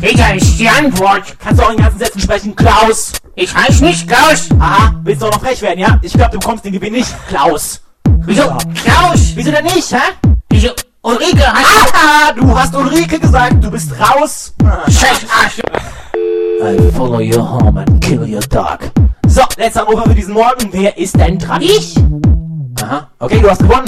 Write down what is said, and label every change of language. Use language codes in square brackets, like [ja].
[de] Peter, ist die Antwort. Kannst du auch in ganzen Sätzen sprechen, Klaus? Ich heiß nicht Klaus. Aha, willst du auch noch frech werden, ja? Ich glaube, du bekommst den Gewinn nicht, Klaus. Wieso? Ja. Klaus! Wieso denn nicht, hä? Wieso? Ulrike, hast du... du hast Ulrike gesagt, du bist raus. Scheiß Arsch. [en] I follow your home and kill your dog. [de] So, letzter Anrufer für diesen Morgen. Wer ist denn dran? Ich. Aha, okay, du hast gewonnen.